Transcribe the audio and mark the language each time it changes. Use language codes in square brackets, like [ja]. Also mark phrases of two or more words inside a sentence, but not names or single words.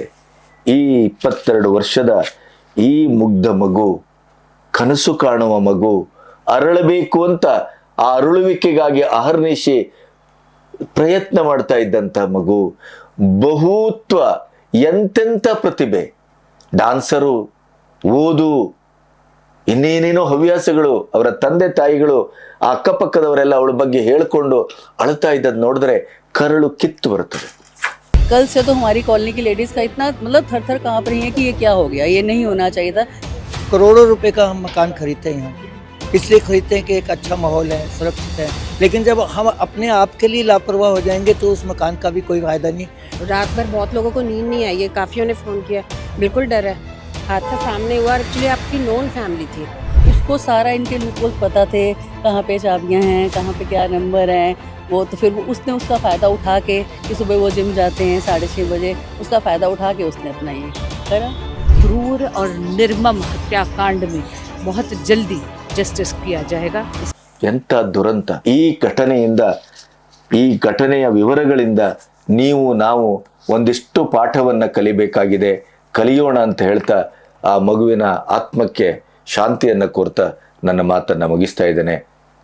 [kn] ಈ 22 ವರ್ಷದ ಈ ಮುಗ್ಧ ಮಗು, ಕನಸು ಕಾಣುವ ಮಗು, ಅರಳಬೇಕು ಅಂತ ಆ ಅರಳುವಿಕೆಗಾಗಿ ಅಹರ್ನಿಶಿ ಪ್ರಯತ್ನ ಮಾಡ್ತಾ ಇದ್ದಂಥ ಮಗು, ಬಹುತ್ವ, ಎಂತೆಂಥ ಪ್ರತಿಭೆ, ಡಾನ್ಸರು, ಓದು, ಇನ್ನೇನೇನೋ ಹವ್ಯಾಸಗಳು. ಅವರ ತಂದೆ ತಾಯಿಗಳು, ಆ ಅಕ್ಕಪಕ್ಕದವರೆಲ್ಲ ಅವಳ ಬಗ್ಗೆ ಹೇಳ್ಕೊಂಡು ಅಳ್ತಾ ಇದ್ದದ್ದು ನೋಡಿದ್ರೆ ಕರಳು ಕಿತ್ತು ಬರುತ್ತದೆ. [hi] कल से तो हमारी कॉलोनी की लेडीज़ का इतना मतलब थर थर काँप रही है कि ये क्या हो गया, ये नहीं होना चाहिए था। करोड़ों रुपए का हम मकान खरीदते हैं यहाँ, इसलिए खरीदते हैं कि एक अच्छा माहौल है, सुरक्षित है। लेकिन जब हम अपने आप के लिए लापरवाह हो जाएंगे तो उस मकान का भी कोई फायदा नहीं। रात भर बहुत लोगों को नींद नहीं आई है, काफियों ने फोन किया, बिल्कुल डर है। हादसा सामने हुआ, एक्चुअली आपकी [en] non family [hi] थी। उसको सारा इनके लूपहोल्स पता थे, कहाँ पे चाबियाँ हैं, कहाँ पे क्या नंबर हैं, वो तो फिर उसने उसका फ़ायदा उठा के कि सुबह वो जिम जाते हैं 6:30 बजे, उसका फ़ायदा उठा के उसने अपना ये करा। क्रूर और निर्मम हत्याकांड में बहुत जल्दी जस्टिस किया जाएगा। [kn] ಎಂಥ ದುರಂತ. ಈ ಘಟನೆಯ ವಿವರಗಳಿಂದ ನೀವು ನಾವು ಒಂದಿಷ್ಟು ಪಾಠವನ್ನು ಕಲಿಬೇಕಾಗಿದೆ. ಕಲಿಯೋಣ ಅಂತ ಹೇಳ್ತಾ ಆ ಮಗುವಿನ ಆತ್ಮಕ್ಕೆ ಶಾಂತಿಯನ್ನು ಕೋರ್ತಾ ನನ್ನ ಮಾತನ್ನು ಮುಗಿಸ್ತಾ ಇದ್ದೇನೆ.